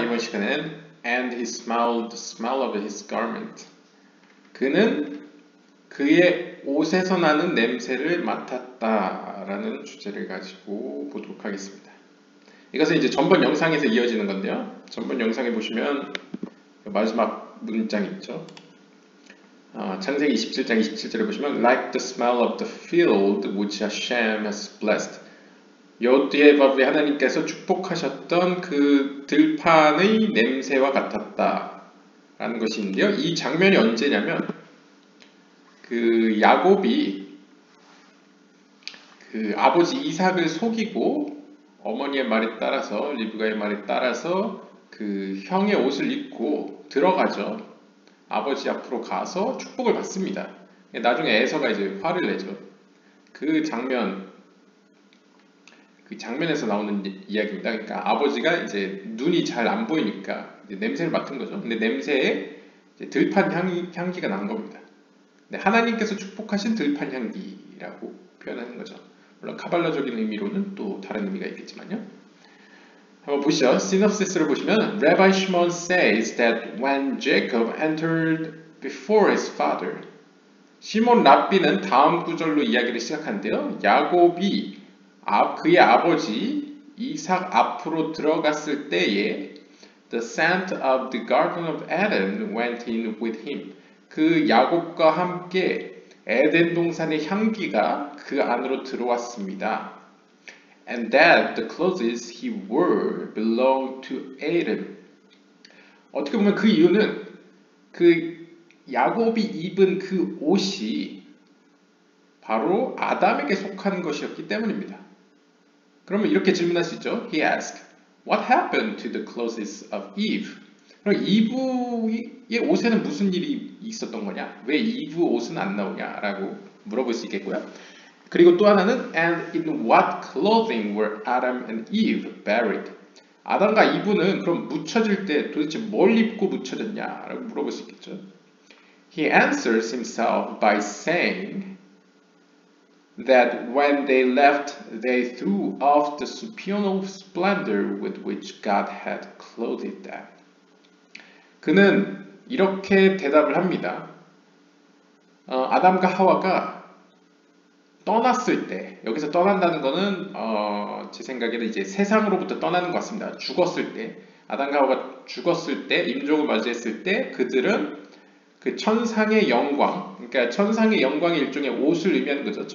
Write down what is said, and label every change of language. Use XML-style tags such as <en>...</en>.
<ko>이번 시간엔</ko> <en>And he smelled the smell of his garment.</en> <ko>그는 그의 옷에서 나는 냄새를 맡았다라는 주제를 가지고 보도록 하겠습니다. 이것은 이제 전번 영상에서 이어지는 건데요. 전번 영상에 보시면 마지막 문장 있죠. 창세기 27장 27절에 보시면</ko> <en>Like the smell of the field which Hashem has blessed.</en> <ko>여호와의 하나님께서 축복하셨던 그 들판의 냄새와 같았다 라는 것이 있는데요. 이 장면이 언제냐면 그 야곱이 그 아버지 이삭을 속이고 어머니의 말에 따라서 리브가의 말에 따라서 그 형의 옷을 입고 들어가죠. 아버지 앞으로 가서 축복을 받습니다. 나중에 에서가 이제 화를 내죠. 그 장면에서 나오는 이야기입니다. 그러니까 아버지가 이제 눈이 잘 안 보이니까 냄새를 맡은 거죠. 근데 냄새에 들판 향기가 난 겁니다. 근데 하나님께서 축복하신 들판 향기라고 표현하는 거죠. 물론 카발라적인 의미로는 또 다른 의미가 있겠지만요. 한번 보시죠. 시놉시스를 보시면</ko> <en>Rabbi Shimon says that when Jacob entered before his father,</en> <ko>시몬 랍비는 다음 구절로 이야기를 시작하는데요. 야곱이 그의 아버지 이삭 앞으로 들어갔을 때에</ko> <en>The scent of the garden of Eden went in with him.</en> <ko>그 야곱과 함께 에덴 동산의 향기가 그 안으로 들어왔습니다.</ko> <en>And that the clothes he wore belonged to Adam.</en> <ko>어떻게 보면 그 이유는 그 야곱이 입은 그 옷이 바로 아담에게 속한 것이었기 때문입니다. 그러면 이렇게 질문할 수 있죠.</ko> <en>He asked, What happened to the clothes of Eve?</en> <ko>그럼 이브의 옷에는 무슨 일이 있었던 거냐? 왜 이브 옷은 안 나오냐? 라고 물어볼 수 있겠고요. 그리고 또 하나는</ko> <en>And in what clothing were Adam and Eve buried?</en> <ko>아담과 이브는 그럼 묻혀질 때 도대체 뭘 입고 묻혀졌냐? 라고 물어볼 수 있겠죠.</ko> <en>He answers himself by saying that when they left, they threw off the supernal splendor with which God had clothed them.</en> <ko>그는 이렇게 대답을 합니다. 아담과 하와가 떠났을 때, 여기서 떠난다는 것은 제 생각에는 이제 세상으로부터 떠나는 것 같습니다. 죽었을 때, 아담과 하와가 죽었을 때, 임종을 맞이했을 때, 그들은 그 천상의 영광, 그러니까 천상의 영광이 일종의 옷을 의미하는 거죠.</ko>